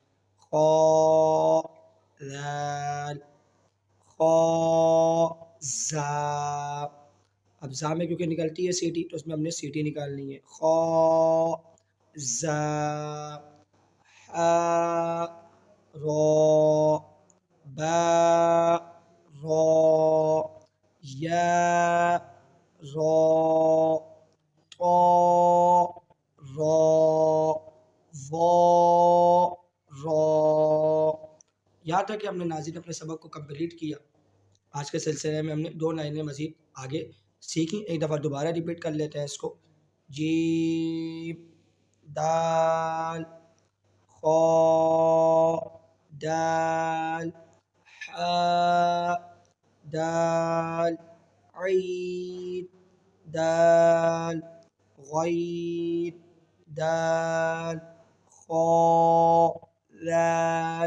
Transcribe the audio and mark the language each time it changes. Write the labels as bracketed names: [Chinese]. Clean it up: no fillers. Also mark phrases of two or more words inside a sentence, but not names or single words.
[Urdu] خا دال خا زا، اب زا میں کیونکہ نکلتی ہے سیٹی تو اس میں ہم نے سیٹی نکالنی ہے۔ خا زا حا را با را یا را طا را وا را۔ یہاں تک کہ ہم نے ناظرین اپنے سبق کو کمپلیٹ کیا۔ آج کے سلسلے میں ہم نے 2 لائنیں مزید آگے سیکھی، ایک دفعہ دوبارہ ریپیٹ کر لیتے ہیں اس کو۔ جیم دال خا دال حا دال عین دال غین دال خا دال۔